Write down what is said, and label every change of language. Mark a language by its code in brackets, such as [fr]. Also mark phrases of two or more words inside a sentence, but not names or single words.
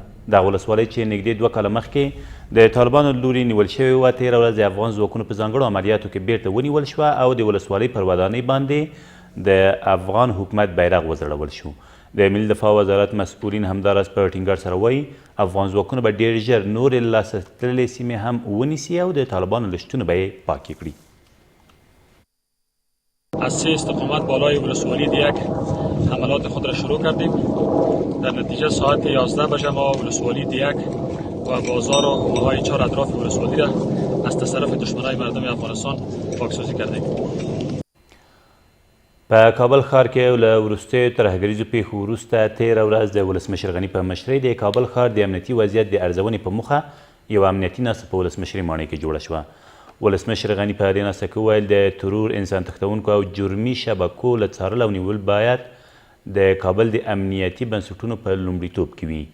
[ps] دغه ولسوالۍ چې نږدې 2 کاله مخکې د طالبانو لوري نیول شوې وه، تېره ورځ د افغان ځواکونو په ځانګړو عملیاتو کې بیرته ونیول شوه او د ولسوالۍ پر ودانۍ باندې د افغان حکومت بیرغ وځړول شو. د ملي دفاع وزارت مسؤلین همداراز په ټینګار سره وایي افغان ځواکونه به ډېر ژر نورې له لاسه تللې سیمې هم ونیسي او د طالبانو له شتونه به یې پاکې کړي. [fa] از 3 استقامت بالای ولسوالی دیگ حملات خود را شروع کردیم. در نتیجه ساعت 11 بجه ما ولسوالی دیگ و بازار و حومه‌های 4 اطراف ولسوالی را از تصرف دشمنای مردم افغانستان پاکسازی کردیم. [ps] په کابل ښار کې له وروستیو ترهګریزو پیښو وروسته تېره ورځ د ولسمشر غني په مشرۍ د کابل ښار د امنیتي وضعیت د ارزونې په موخه یوه امنیتي ناسته په ولسمشرۍ ماڼۍ کې جوړه شوه. ولسمشر غني په دې ناسته کې وویل د ترور، انسان تښتونکو او جرمي شبکو له څارل او نیول باید د کابل د امنیتي بنسټونو په لومړیتوب کې وي.